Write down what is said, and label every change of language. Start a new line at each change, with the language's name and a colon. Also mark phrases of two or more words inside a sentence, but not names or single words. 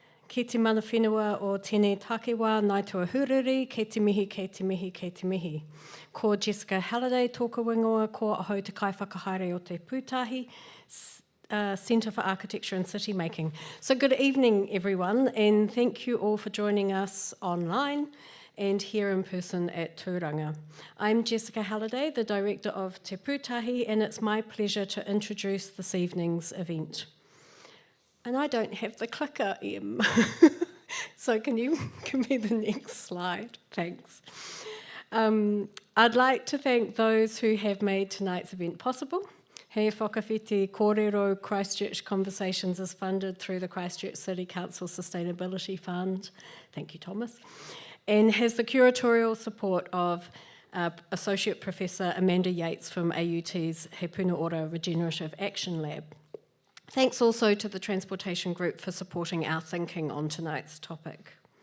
Māori: Ki te mana whenua o tēnei takewa, nai tua huriri, kei te mihi, kei te mihi, kei te mihi. Ko Jessica Halliday, tōka wingoa, ko ahau te kaiwhakahaere o te Pūtahi,
English: Centre for Architecture and City Making. So good evening, everyone, and thank you all for joining us online and here in person at Tūranga. I'm Jessica Halliday, the Director of Te Pūtahi, and it's my pleasure to introduce this evening's event. And I don't have the clicker, Em. So can you give me the next slide? Thanks. I'd like to thank those who have made tonight's event possible. He whakawhiti kōrero Christchurch Conversations is funded through the Christchurch City Council Sustainability Fund. Thank you, Thomas. And has the curatorial support of Associate Professor Amanda Yates from AUT's He Puna Ora Regenerative Action Lab. Thanks also to the Transportation Group for supporting our thinking on tonight's topic.